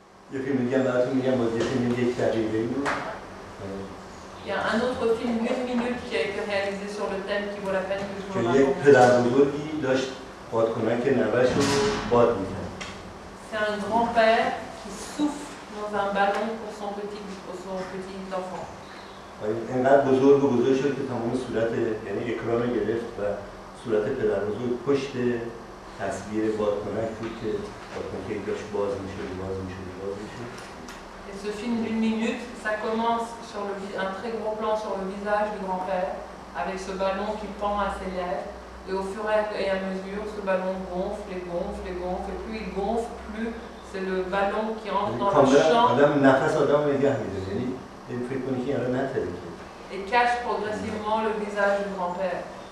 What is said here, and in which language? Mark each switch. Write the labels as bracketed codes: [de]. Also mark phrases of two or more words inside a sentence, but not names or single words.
[fa] یه فیلم دیگه هم براتون میگم بازی فیلم یک دقیقه‌ای بود. [fr] Il y a un autre film d'une minute qui a été réalisé sur le thème qui vaut la peine que je vous [fa] که یک [fr] raconte. [fa] پدر بزرگی داشت بادکنک نوه‌ش رو باد می‌کرد. [fr] C'est un grand-père qui souffle dans un ballon pour son petit enfant. [fa] اینقدر بزرگ شد که تمام صورت یعنی اکران گرفت و صورت پدر بزرگ پشت تصویر بادکنک بود که بادکنک داشت باز می‌شد. [fr] Et ce film d'une minute, ça commence sur un très gros plan sur le visage du grand-père, avec ce ballon qui pend à ses lèvres. Et au fur et à mesure, ce ballon gonfle et gonfle et gonfle. Et plus il gonfle, plus c'est le ballon qui entre dans le champ et cache progressivement le visage du grand-père.